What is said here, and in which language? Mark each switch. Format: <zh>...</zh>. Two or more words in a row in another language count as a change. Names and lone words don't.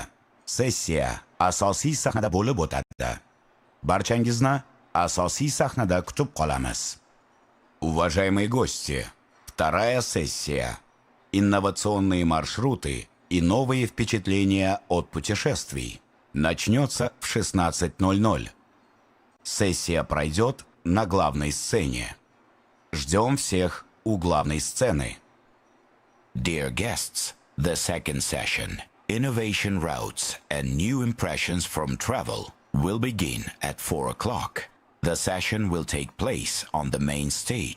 <uz>Sessiya asosiy sahnada bo'lib o'tadi. Barchangizni asosiy sahnada kutib qolamiz.</uz> <ru>Уважаемые гости, вторая сессия. Инновационные маршруты и новые впечатления от путешествий начнется в 16:00. Сессия пройдет на главной сцене. Ждем всех у главной сцены.</ru> <en>Dear guests, the second session, Innovation Routes and New Impressions from Travel, will begin at 4 o'clock. The session will take place on the main stage.</en>